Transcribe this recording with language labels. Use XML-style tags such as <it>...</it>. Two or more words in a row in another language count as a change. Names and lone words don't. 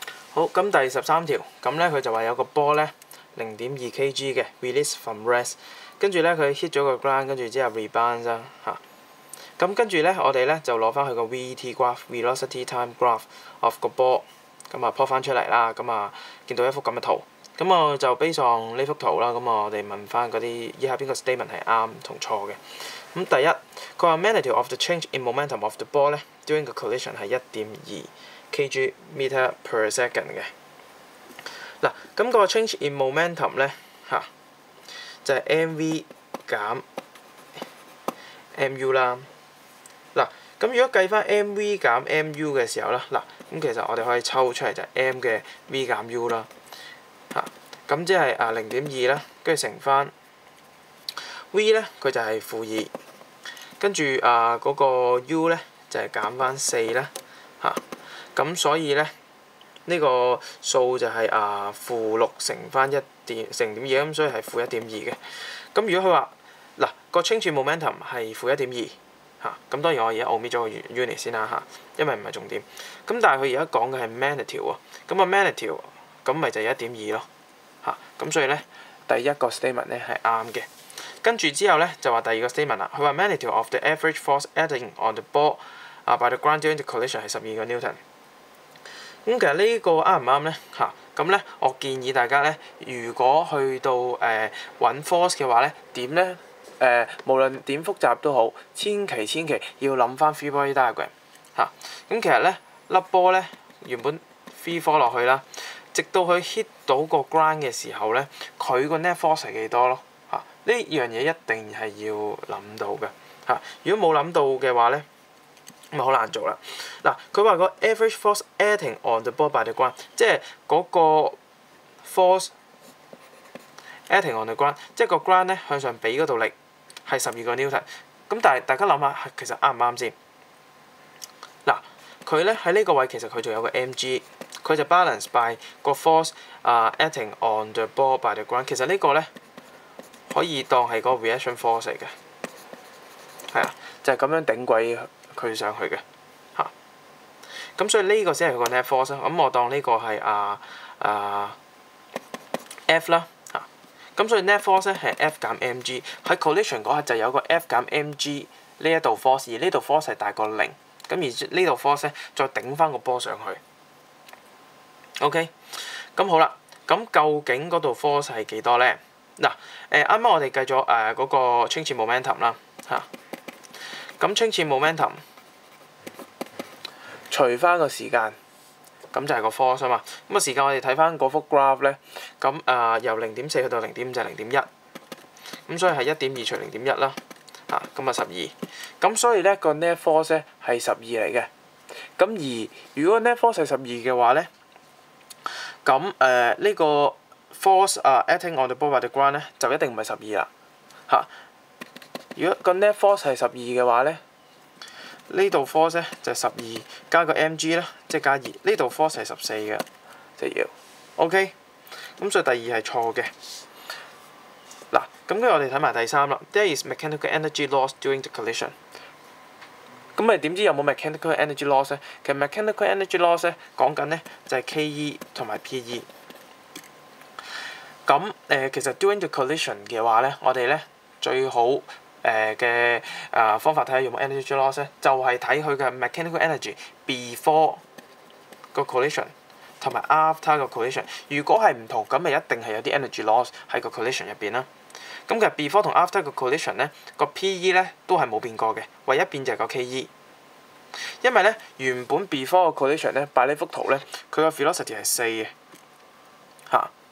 <yue>好，咁第13條，咁咧佢就話有個波咧0.2 kg 嘅</yue> <en>release from rest，</en> <yue>跟住咧佢 hit 咗個 ground， 跟住之後 rebound 啦嚇。咁跟住咧我哋咧就攞翻佢個</yue> <en>VT graph velocity time graph of</en> <yue>個波，咁啊 plot 翻出嚟啦，咁啊見到一幅咁嘅圖，咁我就</yue> <en>base on</en> <yue>呢幅圖啦，咁我哋問翻嗰啲以下邊個 statement 係啱同錯嘅。咁第一，佢話</yue> <en>magnitude of the change in momentum of the ball</en> <yue>咧</yue> <en>during the collision</en> <yue>係1.2</yue> <en>kg meter per second</en> <yue>嘅。嗱，咁個</yue> <en>change in momentum</en> <yue>咧嚇就係 mv 減 mu 啦。嗱，咁如果計翻 mv 減 mu 嘅時候啦，嗱，咁其實我哋可以抽出嚟就係 m 嘅 v 減 u 啦嚇，咁即係0.2啦，跟住乘翻 v 咧佢就係-2，跟住嗰個 u 咧就係減翻4啦嚇，咁所以咧呢個數就係-6乘翻1.2，咁所以係-1.2嘅。咁如果佢話嗱個</yue> <en>change in momentum</en> <yue>係-1.2嚇，咁當然我而家 omit 咗個 unit 先啦嚇，因為唔係重點。咁但係佢而家講嘅係 magnitude 喎，咁個 magnitude 咁咪就係1.2咯嚇，咁所以咧第一個 statement 咧係啱嘅。跟住之後咧就話第二個 statement 啦，佢話</yue> <en>magnitude of the average force acting on the ball by the ground during the collision</en> <yue>係12個 Newton。咁其實呢個啱唔啱咧嚇？咁咧我建議大家咧，如果去到揾 force 嘅話咧，點咧無論點複雜都好，千祈要諗翻</yue> <en>free body diagram</en> <yue>嚇。咁其實咧粒波咧原本</yue> <en>free fall</en> <yue>落去啦，直到佢 hit 到個 ground 嘅時候咧，佢個</yue> <en>net force</en> <yue>係幾多咯嚇？呢樣嘢一定係要諗到嘅嚇。如果冇諗到嘅話咧，咁咪好難做啦。嗱，佢話個</yue> <en>average force acting on the ball by the ground，</en> <yue>即係嗰個</yue> <en>force acting on the ground，</en> <yue>即係個 ground 咧向上俾嗰度力係12個 Newton。咁但係大家諗下，其實啱唔啱先？嗱，佢咧喺呢個位其實佢仲有個 mg， 佢就</yue> <en>balance by</en> <yue>個</yue> <en>force acting on the ball by the ground。</en> <yue>其實呢個咧可以當係個</yue> <en>reaction force</en> <yue>嚟嘅，係啊，就係咁樣頂鬼佢上去嘅嚇。咁所以呢個先係佢個</yue> <en>net force。</en> <yue>咁我當呢個係F 啦嚇。咁所以</yue> <en>net force</en> <yue>咧係 F 減 mg， 喺 collision 嗰刻就有個 F 減 mg 呢一度 force， 而呢度 force 係大過0，咁而呢度 force 咧再頂翻個波上去。OK， 咁好啦，咁究竟嗰度 force 係幾多咧？嗱，啱啱我哋計咗嗰個</yue> <en>change in momentum</en> <yue>啦嚇。咁</yue> <en>change in momentum</en> <yue>除翻個時間，咁就係個 force 啊嘛。咁個時間我哋睇翻嗰幅 graph 咧，咁由0.4去到0.5就係0.1，咁所以係1.2除0.1啦，嚇咁啊12。咁所以咧個</yue> <en>net force</en> <yue>咧係12嚟嘅。咁而如果</yue> <en>net force</en> <yue>係12嘅話咧，咁呢個</yue> <en>force acting on the ball by the ground</en> <yue>咧就一定唔係12啦嚇。如果個</yue> <en>net force</en> <yue>係12嘅話咧，呢度 force 咧就係12加個 mg 啦，即係加2。呢度 force 係14嘅，就要 OK。咁所以第二係錯嘅。嗱，咁跟住我哋睇埋第三啦。</yue> <en>There is mechanical energy loss during the collision。</en> <yue>咁你點知有冇</yue> <en>mechanical energy loss</en> <yue>咧？其實</yue> <en>mechanical energy loss</en> <yue>咧講緊咧就係 KE 同埋 PE。咁其實</yue> <en>during the collision</en> <yue>嘅話咧，我哋咧最好嘅方法睇下有冇</yue> <en>energy loss</en> <yue>咧，就係睇佢嘅</yue> <en>mechanical energy before</en> <yue>個 collision 同埋 after 個 collision。如果係唔同，咁咪一定係有啲</yue> <en>energy loss</en> <yue>喺個 collision 入邊啦。咁其實 before 同 after 個 collision 咧，個 PE 咧都係冇變過嘅，唯一變就係個 KE。因為咧原本 before 個 collision 咧，擺呢幅圖咧，佢個 velocity 係4嘅嚇。</yue>